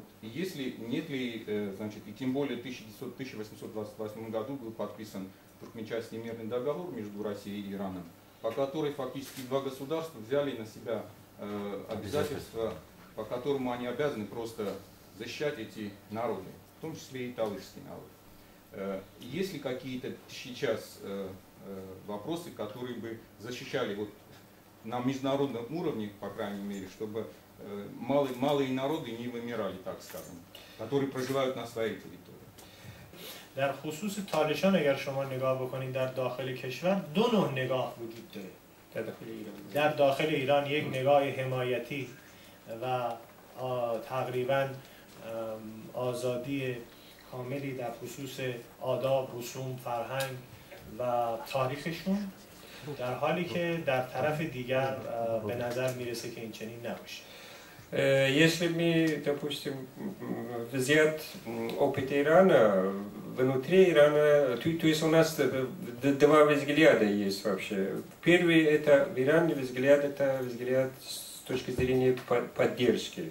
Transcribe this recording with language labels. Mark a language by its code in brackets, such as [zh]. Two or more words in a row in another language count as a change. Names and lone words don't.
[ru] И если нет ли, значит, и тем более в 1828 году был подписан Туркменчайский мирный договор между Россией и Ираном, по которой фактически два государства взяли на себя обязательства, по которому они обязаны просто защищать эти народы, в том числе и талышский народ. Есть ли какие-то сейчас вопросы, которые бы защищали вот на международном уровне, по крайней мере, чтобы малые народы не вымирали, так скажем, которые проживают на своей территории. [fa] در خصوص تالشان اگر شما نگاه بکنید در داخل کشور دو نوع نگاه وجود داره. در داخل ایران یک نگاه حمایتی و تقریبا آزادی کاملی در خصوص آداب، رسوم، فرهنگ و تاریخشون، در حالی که در طرف دیگر به نظر میرسه که این چنین نباشه. [ru] Если мы, допустим, взять опыт Ирана, внутри Ирана, то есть у нас два взгляда есть вообще. Первый это в Иране взгляд, это взгляд с точки зрения поддержки.